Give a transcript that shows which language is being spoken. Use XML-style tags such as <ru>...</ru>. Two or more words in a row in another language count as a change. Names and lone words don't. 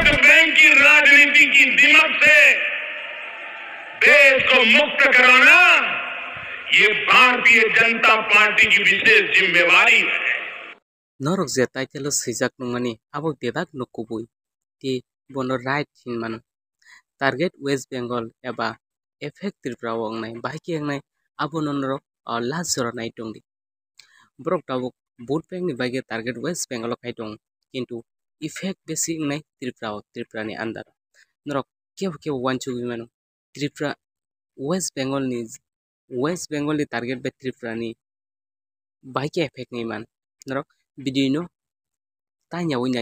<hi>बैंक की राजनीति की दिमक से देश को मुक्त कराना ये भारतीय जनता पार्टी की विशेष जिम्मेवारी है।</hi> <trp>Norok je title sijak nungmani abo dedak nukubui ti bono right hinman target West Bengal eba effect Tripura wangnai bahiki angnai abo norok last jora nai tongdi borok tabuk</trp> <en>vote bank</en> <trp>ni bage target West Bengal khai tong kintu effect besi ngai Tripura ni andar norok kebo wanchu mano Tripura West Bengal ni target be Tripura ni bahiki effect ngai man norok bidino tanya winyai</trp>